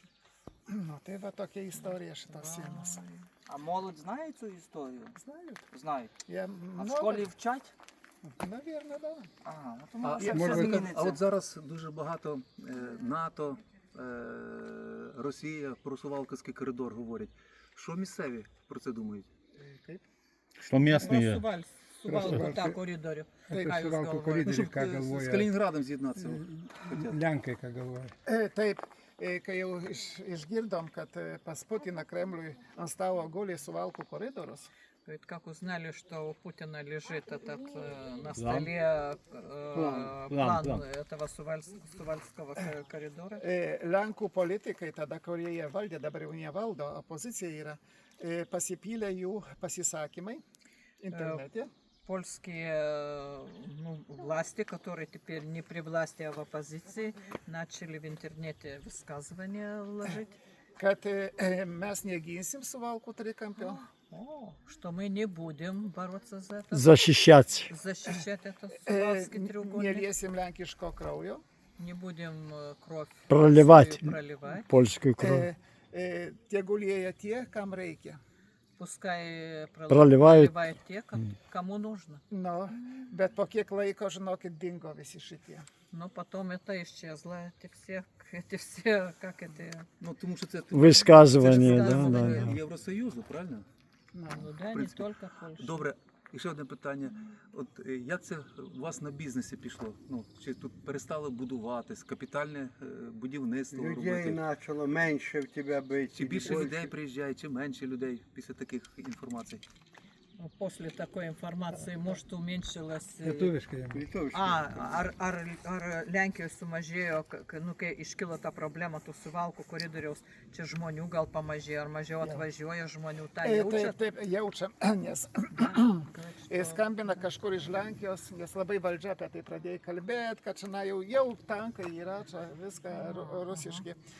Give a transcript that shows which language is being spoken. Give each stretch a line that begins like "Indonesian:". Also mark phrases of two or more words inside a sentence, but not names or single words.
Russian: Ну,
Lithuanian: tai va tokia istorija šitos sienos.
Ukrainian: А молодь знає цю історію? Знають. Знають. Я А в школі вчать? Навірно, да. Ага, ну тому А, все зміниться. от зараз дуже багато НАТО, Росія про Сувалківський коридор говорять. Що місцеві про це думають?
Lithuanian: Kaip?
Russian: Что местные? Сувалку, так, коридорі.
Lithuanian: Suvalkų koridorių, ką
Ukrainian: З
Lithuanian: galvoja
Ukrainian: Калінінградом з'єднатися. хотять.
Lithuanian: Lenkai, ką galvoja. Taip, kai jau išgirdom, kad pas Putiną Kremliui ant stalo guli Suvalkų koridorius,
Russian: Говорит, как узнали, что у Путина лежит этот на столе план этого Сувальского коридора.
Lithuanian: Lenkų politikai, tada, kurie jie valdė, dabar jau nevaldo, opozicija yra, pasipylė jų pasisakymai internete.
Russian: Польские власти, которые теперь не при власти, а в оппозиции, начали в интернете высказывания ложить.
Lithuanian: Kad mes neginsim Suvalkų trikampio.
Russian: Что мы не будем бороться за это, Защищать. защищать этот Сувалский треугольник, Neliesim lenkiško kraujo. не будем кровь Проливать. свою проливать. Польскую кровь.
Lithuanian: Tegul lieja tie, kam reikia.
Russian: Пускай Проливают. проливают те, кому нужно.
Lithuanian: Nu, bet po kiek laiko, žinokit, dingo visi šitie.
Russian: Но потом это исчезло, эти все, как это,
Ukrainian: Ну тому що це
Russian: Высказывания,
Ukrainian: це ж
Russian: да, да, высказывания. да.
Ukrainian: Євросоюзу, правильно?
Lithuanian: Nu,
Russian: ну да, не принципе. только Польша.
Ukrainian: Добре. І ще одне питання. От як це у вас на бізнесі пішло? Ну чи тут перестали будуватись, капітальне будівництво
Russian: Людей
Ukrainian: робити?
Russian: начало меньше в тебя быть.
Ukrainian: Чи більше людей приїжджає, чи менше людей після таких інформацій?
Russian: Ну, после такой информации, может, уменьшилось...
Lithuanian: Lietuviškai jam. Ar Lenkijos sumažėjo, nu, kai iškilo ta problema, tų suvalkų koridoriaus, čia žmonių gal pamažėjo, ar mažiau atvažiuoja žmonių, tą Taip, jaučiat? taip, jaučiam, nes skambina kažkur iš Lenkijos, nes labai valdžia apie tai pradėjo kalbėti, kad čia jau tankai yra, čia viską rusiški.